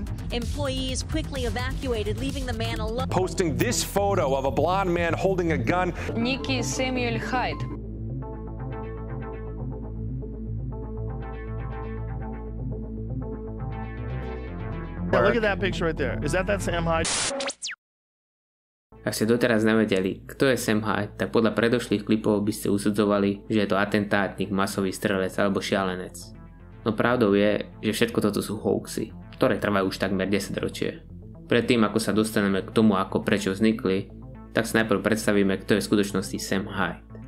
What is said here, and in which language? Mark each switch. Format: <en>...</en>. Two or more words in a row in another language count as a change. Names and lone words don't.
<en>Employees quickly evacuated, leaving the man alone. Posting this photo of a blonde man holding a gun.</en> <ru>Некий Сэмюэль Хайд.</ru> <en>Yeah, look at that picture right there. Is that Sam Hyde?</en> <sk>Ak ste doteraz nevedeli, kto je Sam Hyde, tak podľa predošlých klipov by ste usudzovali, že je to atentátnik, masový strelec alebo šialenec. No pravdou je, že všetko toto sú hoaxy, ktoré trvajú už takmer 10 ročie. Predtým, ako sa dostaneme k tomu, ako prečo vznikli, tak sa najprv predstavíme, kto je v skutočnosti Sam Hyde.</sk>